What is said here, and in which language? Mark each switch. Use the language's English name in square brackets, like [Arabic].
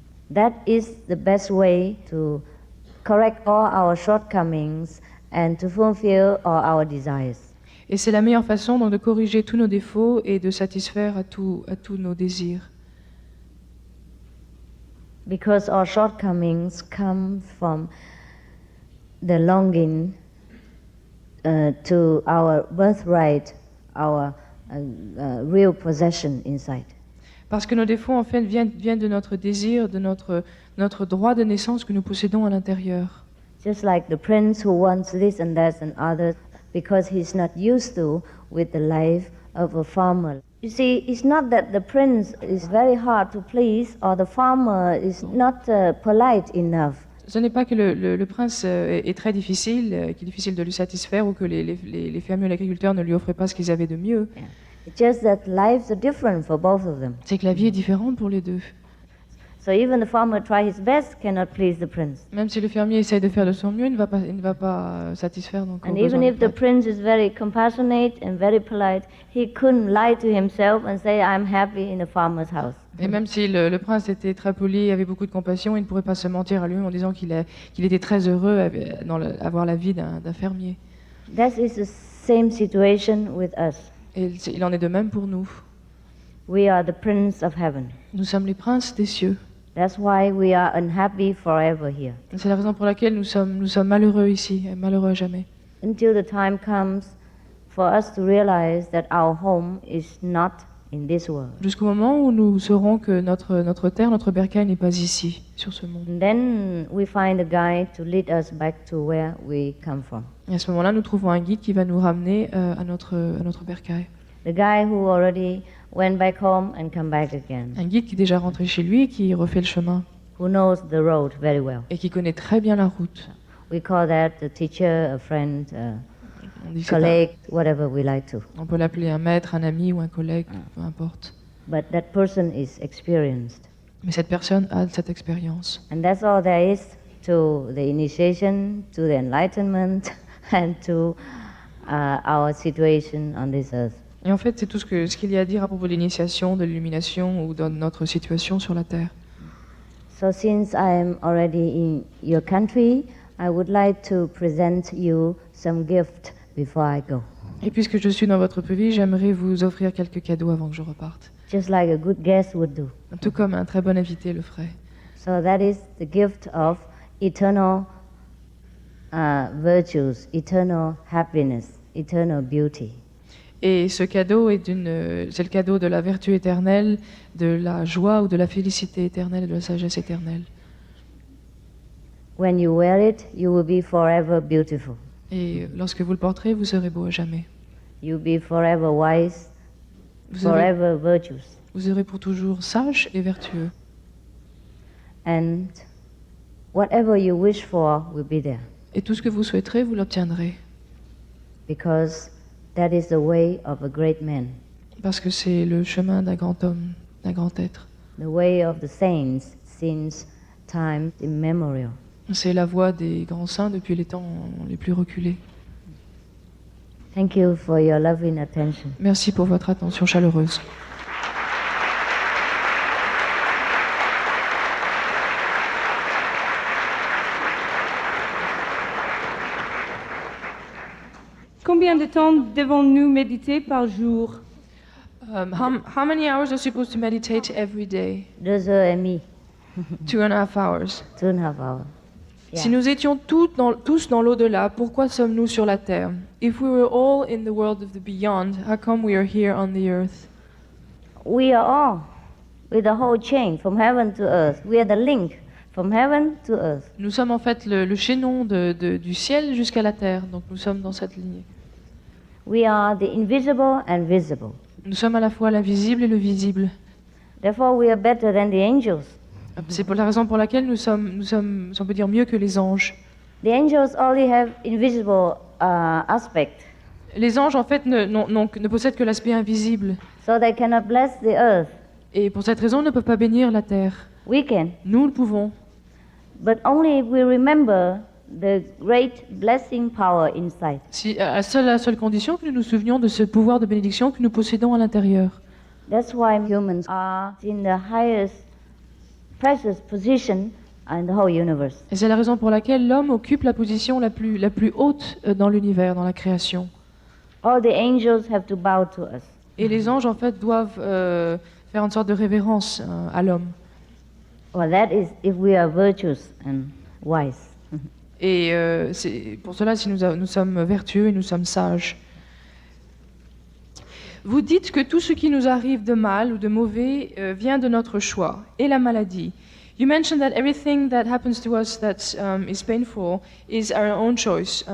[English] That is the best way to correct all our shortcomings and to fulfill all our desires. [French] Et c'est la meilleure façon donc, de corriger tous nos défauts et de satisfaire à tous nos désirs. [English] Because our shortcomings come from the longing to our birthright, our real possession inside. [French] Parce que nos défauts, en fait, viennent de notre désir, de notre droit de naissance que nous possédons à l'intérieur. [English] Just like the prince who wants this and that and others because he's not used to with the life of a farmer. You see, it's not that the prince is very hard to please or the farmer is not polite enough. [French] Ce n'est pas que le prince est très difficile, qu'il est difficile de lui satisfaire ou que les fermiers ou l'agriculteur ne lui offraient pas ce qu'ils avaient de mieux. [English] It's just that lives are different for both of them. [French] C'est que la vie est différente pour les deux. [English] So even the farmer try his best cannot please the prince. [French] Même si le fermier essaye de faire de son mieux, il ne va pas satisfaire donc aux [English] And [French] besoins [English] even [French] du [English] if the [French] peuple. [English] prince is very compassionate and very polite, he couldn't lie to himself and say, I'm happy in a farmer's house. [French] Et même si le prince était très poli et avait beaucoup de compassion, il ne pourrait pas se mentir à lui en disant qu'il était très heureux d'avoir la vie d'un fermier. [English] That is the same situation with us. [French] Et il en est de même pour nous. [English] We are the prince of heaven. [French] Nous sommes les princes des cieux. [English] That's why we are unhappy forever here. [French] C'est la raison pour laquelle nous sommes malheureux ici, et malheureux à jamais. [English] Until the time comes for us to realize that our home is not in this world. [French] Jusqu'au moment où nous saurons que notre terre, notre bercail n'est pas ici, sur ce monde. [English] And then we find a guide to lead us back to where we come from. [French] Et à ce moment-là, nous trouvons un guide qui va nous ramener à notre bercail. [English] The guy who already went back home and come back again, [French] Un guide qui est déjà rentré chez lui et qui refait le chemin [English] who knows the road very well. [French] et qui connaît très bien la route. [English] We call that a teacher, a friend, a [French] On dit que c'est un- [English] colleague, whatever we like to. [French] on peut l'appeler un maître, un ami ou un collègue, peu importe. [English] But that person is experienced. [French] Mais cette personne a cette expérience. [English] And that's all there is to the initiation, to the enlightenment, and to our situation on this earth. [French] Et en fait, c'est tout ce qu'il y a à dire à propos de l'initiation, de l'illumination ou de notre situation sur la Terre. [English] So since I am already in your country, I would like to present you some gift before I go. [French] Et puisque je suis dans votre pays, j'aimerais vous offrir quelques cadeaux avant que je reparte. [English] Just like a good guest would do. [French] Tout comme un très bon invité le ferait. [English] So that is the gift of eternal virtues, eternal happiness, eternal beauty. [French] Et ce cadeau c'est le cadeau de la vertu éternelle, de la joie ou de la félicité éternelle et de la sagesse éternelle. [English] When you wear it, you will be forever beautiful. [French] Et lorsque vous le porterez, vous serez beau à jamais. [English] You'll be forever wise, [French] Vous serez, [English] forever virtuous. [French] vous serez pour toujours sage et vertueux. [English] And Whatever you wish for will be there, [French] Et tout ce que vous souhaiterez, vous l'obtiendrez. [English] because that is the way of a great man, [French] Parce que c'est le chemin d'un grand homme, d'un grand être. [English] the way of the saints since time immemorial. [French] C'est la voie des grands saints depuis les temps les plus reculés. [English] Thank you for your loving attention. [French] Merci pour votre attention chaleureuse. Combien de temps devons-nous méditer par jour? [English] How many hours are supposed to meditate every day? [French] 2h30, [English] 2.5 hours. 2.5 hours. [French] Si nous étions tous dans l'au-delà, pourquoi sommes-nous sur la terre? [English] If we were all in the world of the beyond, how come we are here on the earth? We are all with the whole chain from heaven to earth. We are the link from heaven to earth. [French] Nous sommes en fait le chaînon du ciel jusqu'à la terre, donc nous sommes dans cette lignée. [English] We are the invisible and visible. [French] Nous sommes à la fois l'invisible et le visible. [English] Therefore, we are better than the angels. [French] C'est pour la raison pour laquelle nous sommes, si on peut dire, mieux que les anges. [English] The angels only have invisible aspect, [French] Les anges, en fait, ne possèdent que l'aspect invisible. [English] so they cannot bless the earth. [French] Et pour cette raison, ne peuvent pas bénir la terre. [English] We can, [French] Nous le pouvons. [English] but only if we remember the great blessing power inside. [French] Si, à la seule condition que nous nous souvenions de ce pouvoir de bénédiction que nous possédons à l'intérieur. [English] That's why humans are in the highest precious position in the whole universe. [French] Et c'est la raison pour laquelle l'homme occupe la position la plus haute dans l'univers, dans la création. [English] All the angels have to bow to us. [French] Et les anges, en fait, doivent faire une sorte de révérence à l'homme. [English] Well, that is if we are virtuous and wise. [French] Et c'est pour cela, si nous sommes vertueux et nous sommes sages. Vous dites que tout ce qui nous arrive de mal ou de mauvais vient de notre choix et la maladie. [English] You mentioned that everything that happens to us that is painful is our own choice.